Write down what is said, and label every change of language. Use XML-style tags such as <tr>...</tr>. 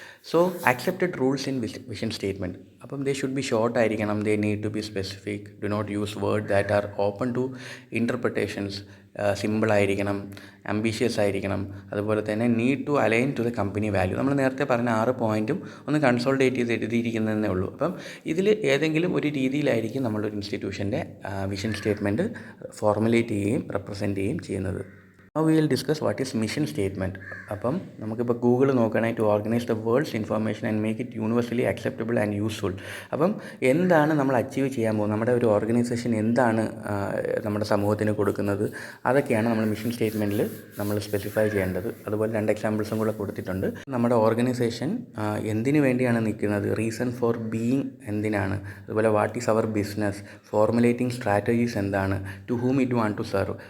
<en>So accepted rules in vision statement.</en> <ml>അപ്പം</ml> <en>they should be short</en> <ml>ആയിരിക്കണം,</ml> <en>they need to be specific, do not use word that are open to interpretations,</en> <ml>സിമ്പിളായിരിക്കണം, ambitious ആയിരിക്കണം. അതുപോലെ തന്നെ</ml> <en>Need to align to the company value.</en> <ml>നമ്മൾ നേരത്തെ പറഞ്ഞ 6 പോയിൻറ്റും ഒന്ന് കൺസോൾട്ടേറ്റ് ചെയ്ത് എഴുതിയിരിക്കുന്നതേ ഉള്ളൂ. അപ്പം ഇതിൽ ഏതെങ്കിലും ഒരു രീതിയിലായിരിക്കും നമ്മളൊരു ഇൻസ്റ്റിറ്റ്യൂഷൻ്റെ വിഷൻ സ്റ്റേറ്റ്മെൻറ്റ് ഫോർമുലേറ്റ് ചെയ്യുകയും റെപ്രസെൻറ്റ് ചെയ്യുകയും ചെയ്യുന്നത്.</ml> <en>Now we will discuss what is mission statement.</en> <ml>അപ്പം നമുക്കിപ്പോൾ ഗൂഗിൾ നോക്കുകയാണെങ്കിൽ to organise the world's information and make it universally acceptable and useful. അപ്പം എന്താണ് നമ്മൾ അച്ചീവ് ചെയ്യാൻ പോകുന്നത്, നമ്മുടെ ഒരു ഓർഗനൈസേഷൻ എന്താണ് നമ്മുടെ സമൂഹത്തിന് കൊടുക്കുന്നത്, അതൊക്കെയാണ് നമ്മൾ മിഷൻ സ്റ്റേറ്റ്മെൻറ്റിൽ നമ്മൾ സ്പെസിഫൈ ചെയ്യേണ്ടത്. അതുപോലെ 2 എക്സാമ്പിൾസും കൂടെ കൊടുത്തിട്ടുണ്ട്. നമ്മുടെ ഓർഗനൈസേഷൻ എന്തിനു വേണ്ടിയാണ് നിൽക്കുന്നത്,</ml> <en>reason for being</en> <ml>എന്തിനാണ്, അതുപോലെ</ml> <en>what is our business,</en> <ml>formulating strategies എന്താണ്,</ml> <en>To whom it want to serve.</en>